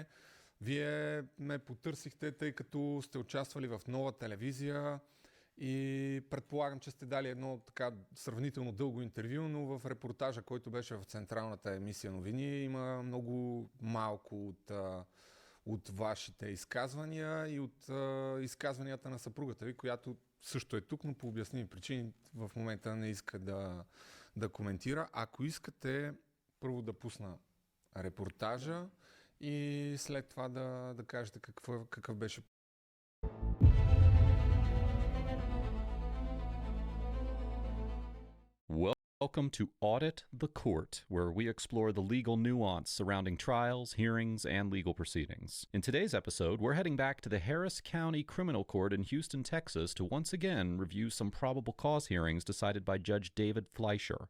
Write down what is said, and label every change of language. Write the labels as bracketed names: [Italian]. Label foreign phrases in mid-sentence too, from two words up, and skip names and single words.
[Bulgarian] Вие ме потърсихте, тъй като сте участвали в Нова телевизия и предполагам, че сте дали едно така сравнително дълго интервю, но в репортажа, който беше в централната емисия новини, има много малко от вашите изказвания и от изказванията на съпругата ви, която също е тук, но по обясними причини в момента не иска да коментира. Ако искате, първо да пусна репортажа и след това да кажете какъв беше. [English] Welcome to Audit the Court, where we explore the legal nuance surrounding trials, hearings, and legal proceedings. In today's episode, we're heading back to the Harris County Criminal Court in Houston, Texas, to once again review some probable cause hearings decided by Judge David Fleischer.